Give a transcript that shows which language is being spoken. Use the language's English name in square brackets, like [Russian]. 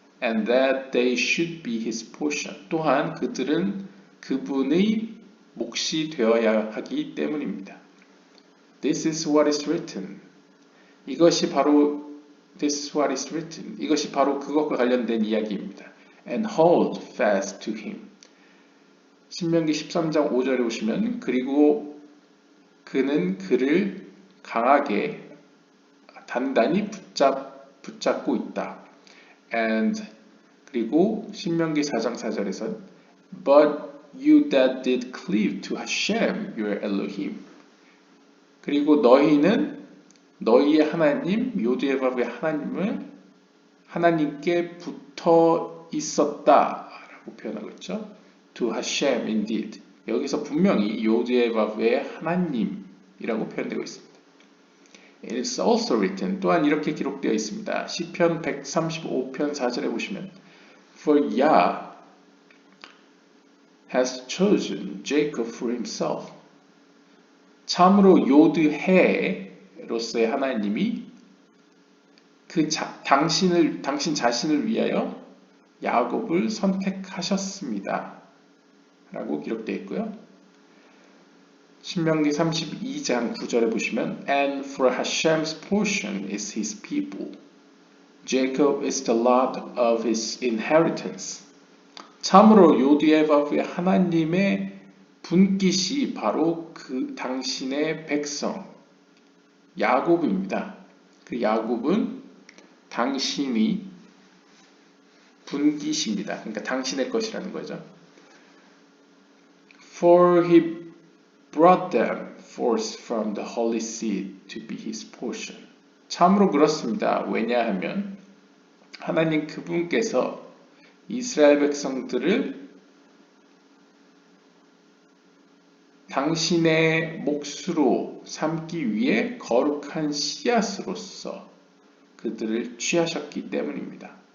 [English] And that they should be his portion. [Korean] 또한 그들은 그분의 몫이 되어야 하기 때문입니다. [English] This is what is written. [Korean] 이것이 바로 [English] This is what is written. [Korean] 이것이 바로 그것과 관련된 이야기입니다. [English] And hold fast to him. [Korean] 신명기 13장 5절에 보시면 그리고 그는 그를 강하게 단단히 붙잡고 있다. [English] And [Korean] 그리고 신명기 4장 4절에서 [English] But you that did cleave to Hashem your Elohim. [Korean] 그리고 너희는 너희의 하나님 요드바의 하나님을 하나님께 붙어 있었다라고 표현하고 있죠. [English] To Hashem indeed. [Korean] 여기서 분명히 요드에바브의 하나님이라고 표현되고 있습니다. [English] It is also written, [Korean] 또한 이렇게 기록되어 있습니다. 시편 135편 4절에 보시면 [English] For Yah has chosen Jacob for himself. [Korean] 참으로 요드해로서의 하나님이 당신 자신을 위하여 야곱을 선택하셨습니다. 라고 기록되어 있고요. 신명기 32장 9절에 보시면 [English] And for Hashem's portion is his people. Jacob is the lot of his inheritance. [Korean] 참으로 요드에바브의 하나님의 분깃이 바로 그 당신의 백성 야곱입니다. 그 야곱은 당신이 분깃입니다. 그러니까 당신의 것이라는 거죠. [English] For he brought them forth from the holy seed to be his portion. [Korean] 참으로 그렇습니다. 왜냐하면 하나님 그분께서 이스라엘 백성들을 당신의 몫으로 삼기 위해 거룩한 씨앗으로서 그들을 취하셨기 때문입니다.